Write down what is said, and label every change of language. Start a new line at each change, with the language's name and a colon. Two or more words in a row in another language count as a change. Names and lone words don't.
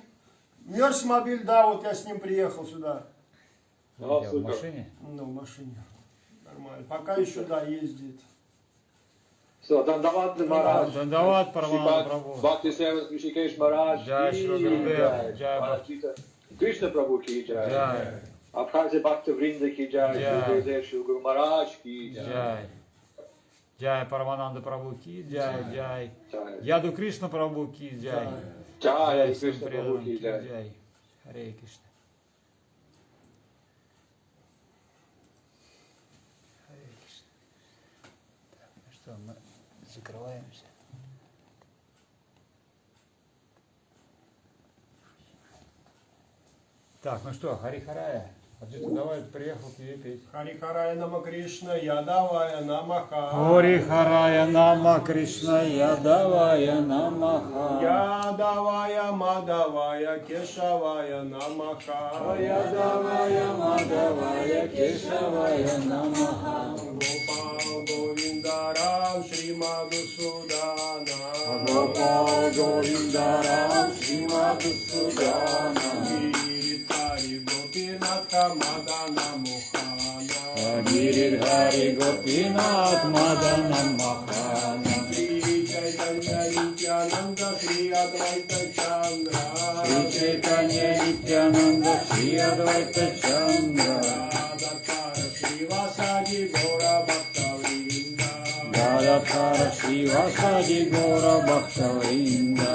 Russian: Мерс Мобиль, да, вот я с ним приехал сюда. О, В супер. машине? Ну, в машине. Нормально. Пока еще, да, ездит. Все, Дандават Марадж. Дандават Парамананда Прабху. Бхакти Севас Ришикеш Марадж.
Hindi: जय श्रील गुरुदेव. Джай कृष्ण प्रभु की जय. Джай. अबखाज़िया भक्ति वृन्द की जय। गुरुदेव श्री गुरु महाराज की जय. Джай. जय परमानन्द प्रभु की जय. Джай. यदु कृष्ण प्रभु की जय. Джай
Russian: всем
Hindi: Кришна Прабху
Russian: преданным
Hindi: ки ки джай. джай. Харе Кришна. Харе Кришна.
Russian: Так, ну что, мы закрываемся. Так, ну что,
Sanskrit: हरि हराय.
Russian: Аджита, давай, приехал к тебе петь.
Sanskrit: हरि हराय नम कृष्ण, यादवाय नमः. हरि हराय नम कृष्ण, यादवाय नमः. यादवाय माधवाय केशवाय नमः. यादवाय माधवाय केशवाय नमः. गोपाल गोविन्दराम श्री मधुसूदन. गोपाल गोविन्दराम श्री मधुसूदन. मदन मुहन. गिरिधारी गोपीनाथ मदन महन. श्री चैतन्य नित्यानन्द श्री अद्वैत चन्द्र. श्री चैतन्य नित्यानन्द श्री अद्वैत चन्द्र. राधार श्री वासादि गौर भक्तवृन्द. राधार श्री वासादि गौर भक्तवृन्द.